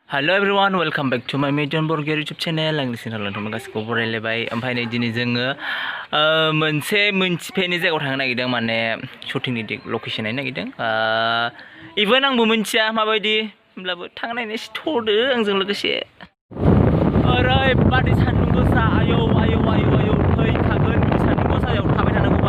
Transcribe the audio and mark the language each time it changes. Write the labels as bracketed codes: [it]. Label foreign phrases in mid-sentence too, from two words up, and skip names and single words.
[en] Hello everyone, welcome back to my Mediyon Borgoary YouTube channel. [brx] आंनि चेनेलाव नोंथांमोन गासिखौ बरायलायबाय। ओमफ्राय नै दिनै जोङो मोनसे मोनथिफेरनाय जायगायाव थांनो नागिरदों, माने [en] shooting location [brx] नायनो नागिरदों। इभेन आंबो मिन्थिया माबायदि, होमब्लाबो थांनो नायनोसै थ'दो आंजों लोगोसे। ओरैबादि सान्दुं गोसा, आयौ आयौ आयौ आयौ थैखागोन बिदि सान्दुं गोसायाव थाबाय थानांगौबा।